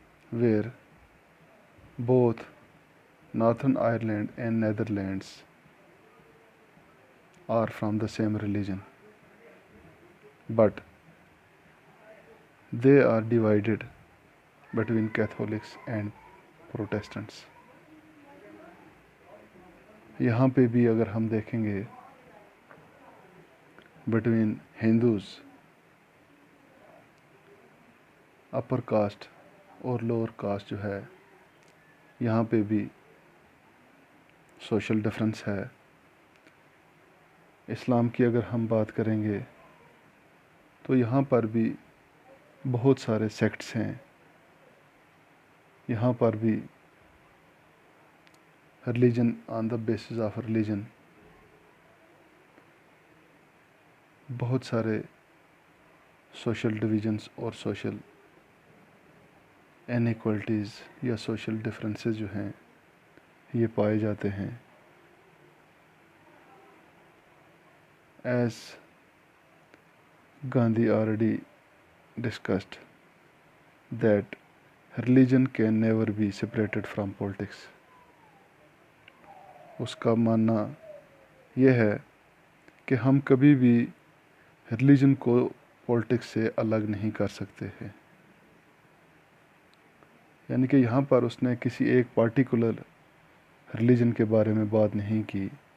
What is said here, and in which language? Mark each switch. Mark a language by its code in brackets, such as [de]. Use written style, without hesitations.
[en] where both Northern Ireland and Netherlands are from the same religion, but they are divided between Catholics and Protestants. [ur] یہاں پہ بھی اگر ہم دیکھیں گے [en] between Hindus upper caste [ur] اور لوور کاسٹ جو ہے یہاں پہ بھی سوشل ڈفرینس ہے. اسلام کی اگر ہم بات کریں گے تو یہاں پر بھی بہت سارے سیکٹس ہیں. یہاں پر بھی [en] religion on the basis of religion [ur] بہت سارے سوشل ڈویژنس اور سوشل انیکوالٹیز یا سوشل ڈفرینسز جو ہیں یہ پائے جاتے ہیں. [en] As Gandhi already discussed that religion can never be separated from politics. [ur] اس کا ماننا یہ ہے کہ ہم کبھی بھی ریلیجن کو پولیٹکس سے الگ نہیں کر سکتے ہیں. یعنی کہ یہاں پر اس نے کسی ایک پارٹیکولر ریلیجن کے بارے میں بات نہیں کی،